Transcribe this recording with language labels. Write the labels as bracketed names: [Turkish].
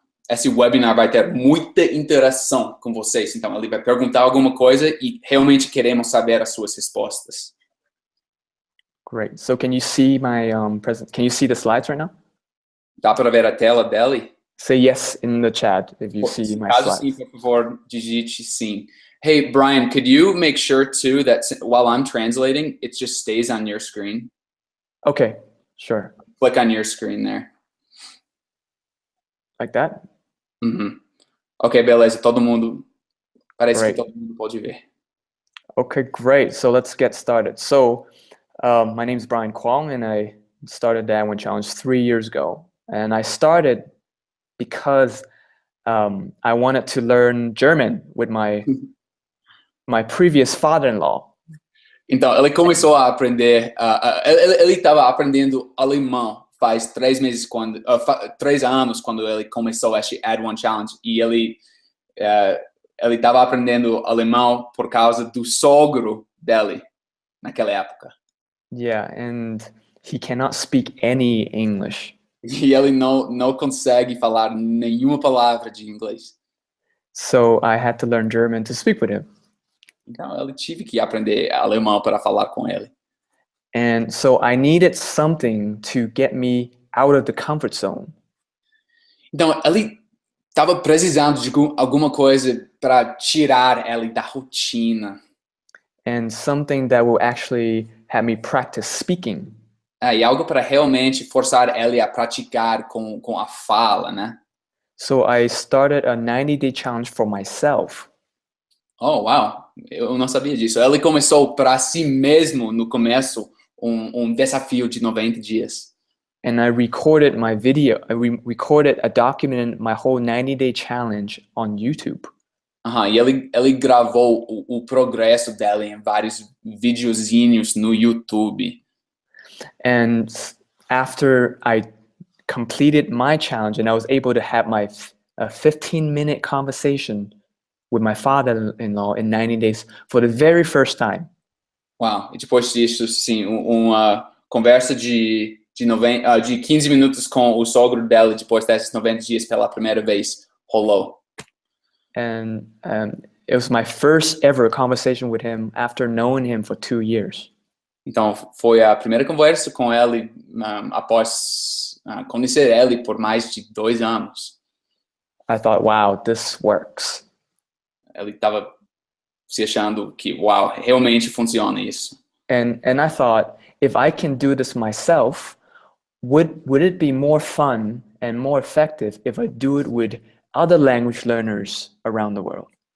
[Portuguese] esse webinar vai ter muita interação com vocês. Então, ele vai perguntar alguma coisa e realmente queremos saber as suas respostas. [English] Great. So can you see my present? Can you see the slides right now? [Portuguese] Dá para ver a tela dele? [English] Say yes in the chat if you see my [Portuguese] Caso [English] slides. [Portuguese] sim, por favor, digite sim. [English] Hey, Brian, could you make sure too that while I'm translating, it just stays on your screen? Okay, sure. Click on your screen there. Like that? [Portuguese] Uhum. Ok, beleza. Todo mundo. Parece [English] Great. [Portuguese] que todo mundo pode ver. [English] Okay, great. So let's get started. So my name is Brian Kwong, and I started the Add1Challenge 3 years ago. And I started because I wanted to learn German with my previous father-in-law. [Portuguese] Então, ele começou a aprender. Ele estava aprendendo alemão faz 3 meses 3 anos quando ele começou este Add1Challenge e ele estava aprendendo alemão por causa do sogro dele naquela época. [English] Yeah, and he cannot speak any English. [Portuguese] E ele não consegue falar nenhuma palavra de inglês. [English] So I had to learn German to speak with him. [Portuguese] Então, ele tive que aprender alemão para falar com ele. [English] And so I needed something to get me out of the comfort zone. [Portuguese] Então, ele estava precisando de alguma coisa para tirar ele da rotina. [English] And something that will actually have me practice speaking. [Portuguese] E algo para realmente forçar ele a praticar com a fala, né? [English] So I started a 90-day challenge for myself. [Portuguese] Oh, wow. Eu não sabia disso. Ele começou para si mesmo no começo desafio de 90 dias. [English] And I recorded my video. I recorded a document my whole 90-day challenge on YouTube. [Portuguese] E ele gravou o progresso dele em vários videozinhos no YouTube. [English] And after I completed my challenge and I was able to have my 15-minute conversation with my father-in-law in 90 days for the very first time. [Portuguese] Uau, e depois disso, sim, uma conversa de 15 minutos com o sogro dela depois desses 90 dias pela primeira vez rolou. [English] And it was my first ever conversation with him after knowing him for 2 years. [Portuguese] Então, foi a primeira conversa com ele após conhecer ele por mais de 2 anos. [English] I thought, wow, this works. [Portuguese] Ele estava se achando que, uau, realmente funciona isso. [English] And I thought, if I can do this myself, would it be more fun and more effective if I do it with other language learners around the world?